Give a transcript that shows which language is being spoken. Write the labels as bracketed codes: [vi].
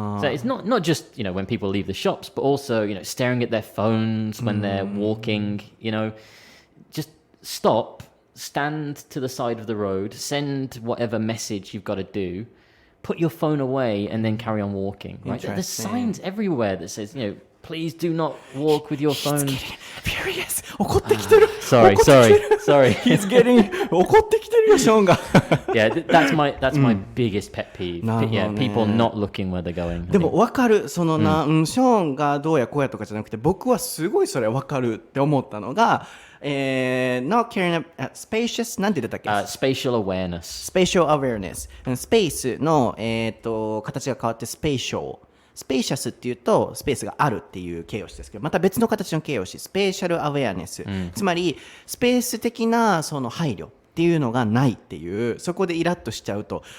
[en] So it's not just when people leave the shops, but also staring at their phones when they're walking. Just stop, stand to the side of the road, send whatever message you've got to do, put your phone away, and then carry on walking. Right? There's signs everywhere that says Please do not walk with your phone. He's getting furious. [ja] 怒ってきてる。 [en] Sorry. He's getting [ja] 怒ってきてるよ、ショーンが。 [en] Yeah, that's my biggest pet peeve. Yeah, people not looking where they're going. [ja] でも分かる。そのショーンがどうやこうやとかじゃなくて、僕はすごいそれ分かるって思ったのが、 [en] not caring spacious [ja] なんて言ってたっけ [en] ？Spatial awareness. Spatial awareness. [ja] スペースの形が変わってスペーシャル。スペーシャスっていうとスペースがあるっていう形容詞ですけど、また別の形の形容詞スペーシャルアウェアネス、つまりスペース的なその配慮っていうのがないっていう、そこでイラッとしちゃうと。